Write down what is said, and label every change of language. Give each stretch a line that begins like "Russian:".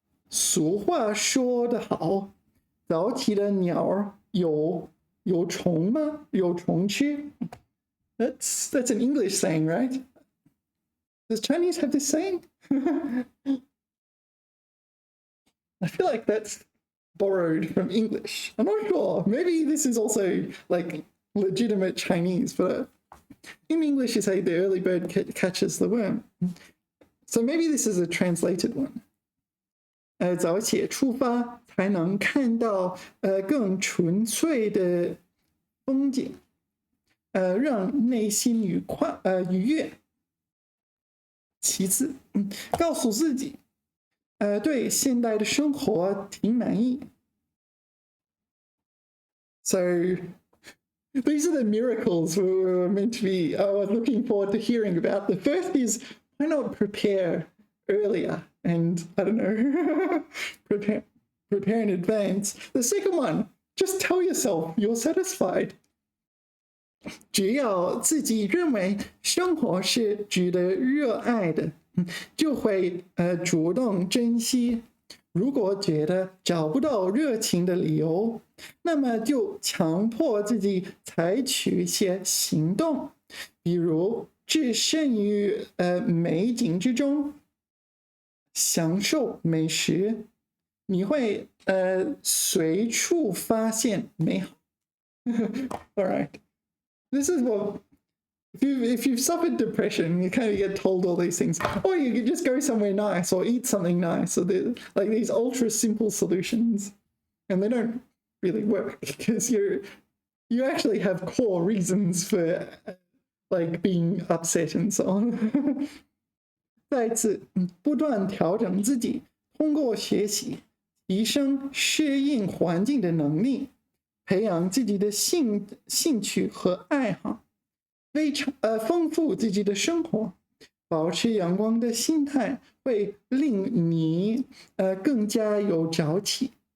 Chinese: 俗话说得好，早起的鸟有虫吗？有虫吃。
English: That's an English saying, right? Does Chinese have this saying? I feel like that's borrowed from English. I'm not sure. Maybe this is also like legitimate Chinese, but in English you say the early bird catches the worm. So maybe this is a translated one.
Chinese: 早且出发还能看到更纯粹的风景，让内心愉悦。其次，告诉自己，对现代的生活挺满意。
English: So these are the miracles we were meant to be looking forward to hearing about. The first is, why not prepare earlier and, I don't know, prepare in advance. The second one, just tell yourself you're satisfied.
Chinese: 只要自己认为生活是值得热爱的，就会主动珍惜。如果觉得找不到热情的理由，那么就强迫自己采取一些行动，比如置身于美景之中，享受美食，你会随处发现美好。
English: All right, this is what. If you've suffered depression, you kind of get told all these things. Or you could just go somewhere nice or eat something nice. Or like these ultra simple solutions. And they don't really work because you actually have core reasons for like being upset and so on.
Chinese: 再次不断调整自己，通过学习提升适应环境的能力，培养自己的兴趣和爱好。丰富自己的生活，保持阳光的心态会令你更加有朝气。